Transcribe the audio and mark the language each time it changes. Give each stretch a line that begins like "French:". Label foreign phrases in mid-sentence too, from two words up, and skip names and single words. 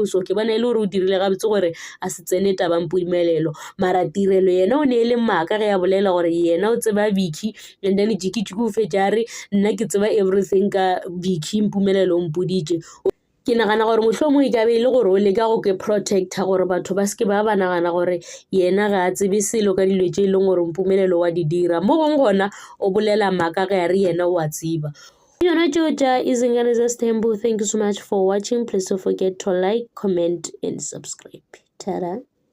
Northern Sotho: So ke bona ile gore o dirile ga botse gore a se tsene taba mpumelelo mara tirelo yena o ne le maaka ge ya bolela gore yena o tseba Vicky
English: and then
Northern Sotho: jiki o fetša re nna ke tseba everything ka Vicky mpumelelo o mpoditše. Ke nagana gore mohlomong e ka be ile gore o leka go ke protecta gore batho ba seke ba nagana gore yena ga a tsebe selo ka dilo tše e leng gore mpumelelo wa di dira mo gong gona o bolela maaka ge a re yena o a tseba.
Zulu: Yona Georgia Izingane Zastembu,
English: thank you so much for watching. Please don't forget to like, comment and subscribe. Ta-da.